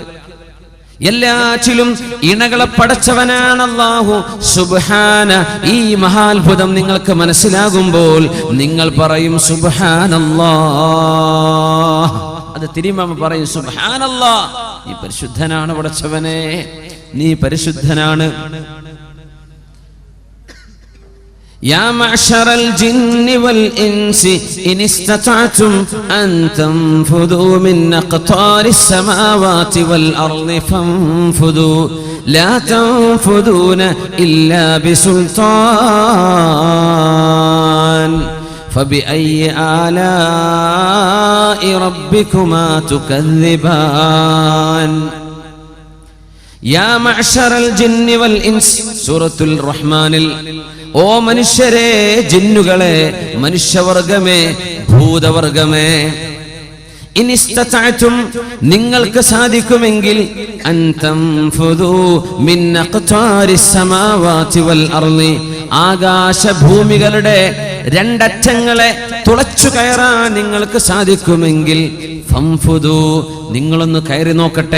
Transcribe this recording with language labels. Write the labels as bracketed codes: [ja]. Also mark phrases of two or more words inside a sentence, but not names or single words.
[ml] എല്ലാറ്റിലും ഇണകളെ പടച്ചവനാണ് അല്ലാഹു. സുബ്ഹാന. ഈ മഹാത്ഭുതം നിങ്ങൾക്ക് മനസ്സിലാകുമ്പോൾ നിങ്ങൾ പറയും സുബ്ഹാനല്ലാഹ്. അത് തിരുമാമ പറയും സുബ്ഹാനല്ലാഹ്, നീ പരിശുദ്ധനാണ് പടച്ചവനെ, നീ പരിശുദ്ധനാണ്. [ar] يا معشر الجن والإنس إن استطعتم أن تنفذوا من أقطار السماوات والأرض فانفذوا لا تنفذون إلا بسلطان فبأي آلاء ربكما تكذبان يا معشر الجن والإنس سورة الرحمن. [ml] ഓ മനുഷ്യരെ, ജിന്നുകളെ, മനുഷ്യവർഗമേ, ഭൂതവർഗമേ, ഇനിസ്തതഅതും നിങ്ങൾക്ക് സാധിക്കുമെങ്കിൽ [ar] أن تنفذوا من أقطار السماوات والأرض [ml] ആകാശഭൂമികളുടെ രണ്ടറ്റങ്ങളെ തുളച്ചു കയറാൻ നിങ്ങൾക്ക് സാധിക്കുമെങ്കിൽ ഫംഫുദു നിങ്ങളൊന്ന് കയറി നോക്കട്ടെ.